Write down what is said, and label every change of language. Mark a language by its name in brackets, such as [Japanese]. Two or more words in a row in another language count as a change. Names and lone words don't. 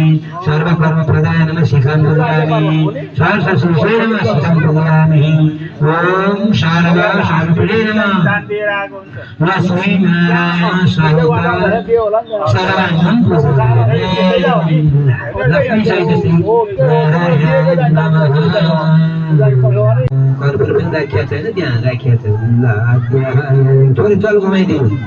[Sanskrit] सर्वकर्मप्रदाय नमः शिखं पूजयामि सहस्रशीर्षाय नमः शिखं पूजयामि ओम शारद शांति नमः लक्ष्मी नारायण स्वाहा सर्वांगं लक्ष्मी सहित नारायण नमः [Nepali] कर्पूर पनि राखिएको छैन त्यहाँ राखिएको छ थोरै चल घुमाइदिनु